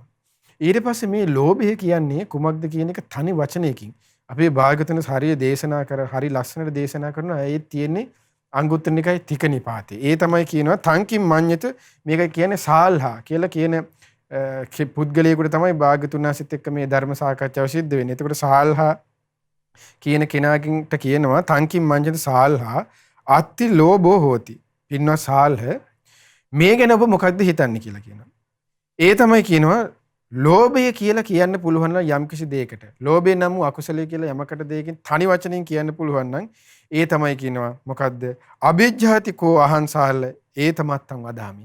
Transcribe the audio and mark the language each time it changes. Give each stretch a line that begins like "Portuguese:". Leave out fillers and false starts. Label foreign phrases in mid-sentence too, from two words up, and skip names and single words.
Sinhala: ඊට පස්සේ මේ ලෝභය කියන්නේ කුමක්ද කියන එක තනි වචනයකින් අපේ භාග්‍යවතුන් හරිය දේශනා කර හරි ලස්සනට දේශනා කරනවා. ඒ තියෙන්නේ අංගුත්තර නිකායේ තික නිපාතේ. ඒ තමයි කියනවා
Pali: තංකින් මඤ්ඤත
Sinhala: මේක කියන්නේ සාල්හා කියලා කියන පුද්ගලයෙකුට තමයි භාග්‍යවතුන් වහන්සේත් එක්ක මේ ධර්ම සාකච්ඡාව සිද්ධ වෙන්නේ. එතකොට සාල්හා කියන කෙනාට කියනවා
Pali: තංකින් මඤ්ඤත සාල්හා අත්ති ලෝභෝ හෝති.
Sinhala: පින්වත් සාල්හ මේ ගැන ඔබ මොකක්ද හිතන්නේ කියලා කියනවා. ඒ තමයි කියනවා ලෝභය කියලා කියන්න පුළුවන් නම් යම්කිසි දෙයකට ලෝභය නම් වූ අකුසලයේ කියලා යමකට දෙයකින් තනි වචනෙන් කියන්න පුළුවන් නම් ඒ තමයි කියනවා මොකද්ද
Pali: අභිජ්ජාතිකෝ අහංසාල ඒ තමත්තන් වදාමි.